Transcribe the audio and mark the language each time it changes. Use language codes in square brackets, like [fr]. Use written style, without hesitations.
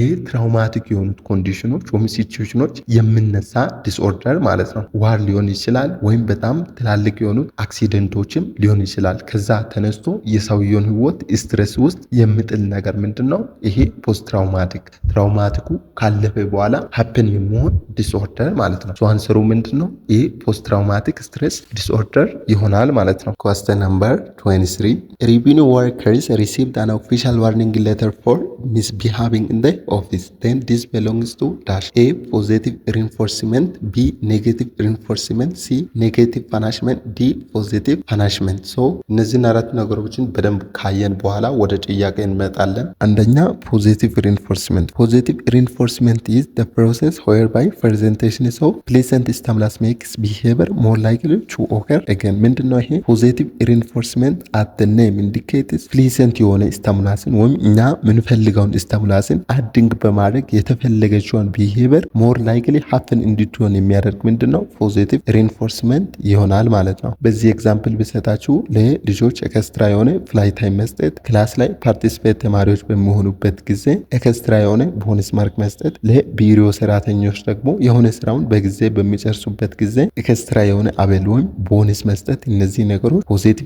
[am] ከትራውማቲክ የሆኑት ኮንዲሽኖች ወይም ሲቹዌሽኖች የምነሳ ዲስኦርደር ማለት ነው። ዋር ሊሆን ይችላል ወይም በጣም ትላልቅ የሆኑት አክሲደንቶችም ሊሆን ይችላል። ከዛ ተነስቶ የሰውየውን ህይወት ስትሬስ ውስጥ የሚጥል ነገር ምንድነው? ይሄ ፖስት ትራውማቲክ ትራውማቲኩ ካለፈ በኋላ ሀፕን የሚሆን ዲስኦርደር ማለት ነው። አንሰሩ ምንድነው? ይሄ ፖስት ትራውማቲክ ስትሬስ ዲስኦርደር ይሆናል ማለት ነው። [en] Question number 23. Revenue workers received an official warning letter for misbehaving in the office. Then this belongs to dash. A. Positive reinforcement. B. Negative reinforcement. C. Negative punishment. D. Positive punishment. So [am] እነዚህን አራት ነገሮችን በደንብ ካየን በኋላ ወደ ጥያቄ እንመጣለን። [en] አንደኛ ፖዚቲቭ ሪንፎርስመንት። ፖዚቲቭ ሪንፎርስመንት is the process whereby presentation of pleasant stimulus makes behavior more likely to occur again. [am] ምንድነው ይሄ? ፖዚቲቭ ሪንፎርስመንት [en] at the name indicates [am] pleasant የሆነ ስቲሙላስን ወይም እኛ ምንፈልገውን ስቲሙላስን አድንግ በማድረግ የተፈለገችውን ቢሄቪየር ሞር ላይክሊ ሀፕን እንድትሆን የሚያደርግ ምንድነው? ፖዚቲቭ ሪንፎርስመንት ይሆናል ማለት ነው። በዚህ ኤግዛምፕል ብሰጣችሁ ለልጆች ኤክስትራ የሆነ ፍላይ ታይም መስጠት፣ ክላስ ላይ ፓርቲሲፔት ተማሪዎች በሚሆኑበት ጊዜ ኤክስትራ የሆነ ቦነስ ማርክ መስጠት፣ ለቢሮ ሰራተኞች ደግሞ የሆነ ስራውን በጊዜ በሚጨርሱበት ጊዜ ኤክስትራ የሆነ አበል ወይም ቦነስ መስጠት፣ እነዚህ ነገሮች ፖዚቲቭ